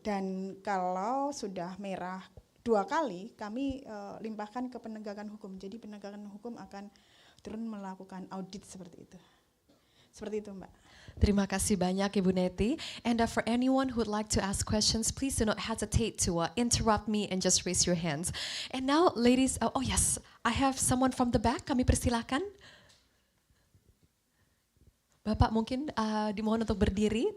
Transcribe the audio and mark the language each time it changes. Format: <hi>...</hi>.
<id>Dan kalau sudah merah 2 kali, kami limpahkan ke penegakan hukum. Jadi penegakan hukum akan turun melakukan audit seperti itu. Seperti itu, Mbak. Terima kasih banyak, Ibu Neti.</id> <en>And for anyone who would like to ask questions, please do not hesitate to interrupt me and just raise your hands. And now, ladies, oh yes, I have someone from the back.</en> <id>Kami persilakan. Bapak mungkin dimohon untuk berdiri.</id>